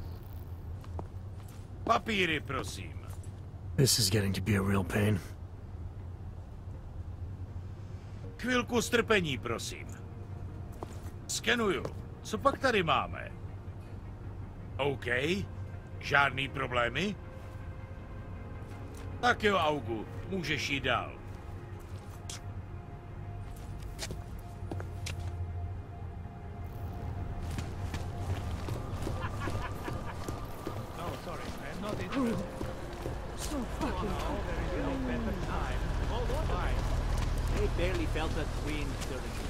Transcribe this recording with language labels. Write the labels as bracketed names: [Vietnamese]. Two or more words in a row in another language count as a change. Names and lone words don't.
[Czech] Papíry, prosím. [English] This is getting to be a real pain. [Czech] Chvilku strpení, prosím. Skenuju. Co pak tady máme? OK. Žádný problémy? Tak jo, Augu, můžeš jít dál. [English] So fucking They barely felt that wind during